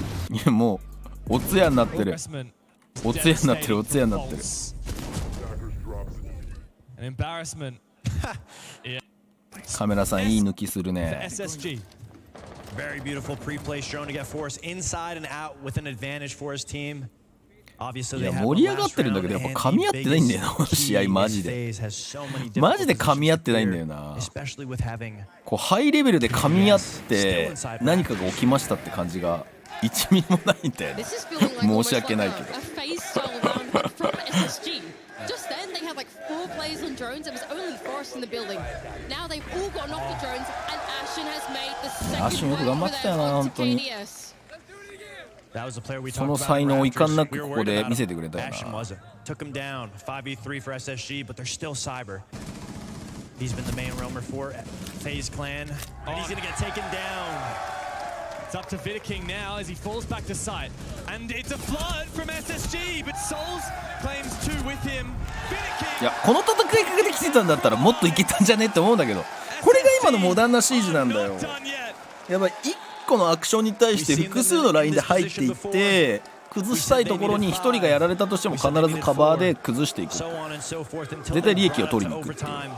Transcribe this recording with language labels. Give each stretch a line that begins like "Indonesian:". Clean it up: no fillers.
Japanese: いやもうおつやになってる。おつやになってるおつやになってる。カメラさんいい抜きするね。
English: Very beautiful pre-play shown to get force inside and out with an advantage for his team.
Japanese: いや盛り上がってるんだけどやっぱ噛み合ってないんだよな試合マジでマジで噛み合ってないんだよな。こうハイレベルで噛み合って何かが起きましたって感じが1ミリもないんだよね。申し訳ないけど。
English: Just then, they had like 4 players on drones. It was only Forest in the building. Now they've all gotten off the drones, and Ashen has made the second win over their own KDS.
Japanese: その才能をいかんなくここで見せてくれたよな。
English: Took him down 5v3 for SSG, but they're still Cyber. He's been the main roamer for FaZe Clan, and he's gonna get taken down.It's up to Vidaking now as he falls back to site. And it's a flood from SSG, but Souls claims 2 with him. Vidaking!
Japanese: いや、この戦い方できてたんだったらもっといけたんじゃねって思うんだけど、これが今のモダンなシージなんだよ。やばい、1個のアクションに対して複数のラインで入っていって、崩したいところに1人がやられたとしても必ずカバーで崩していく。絶対利益を取りに行くっていう。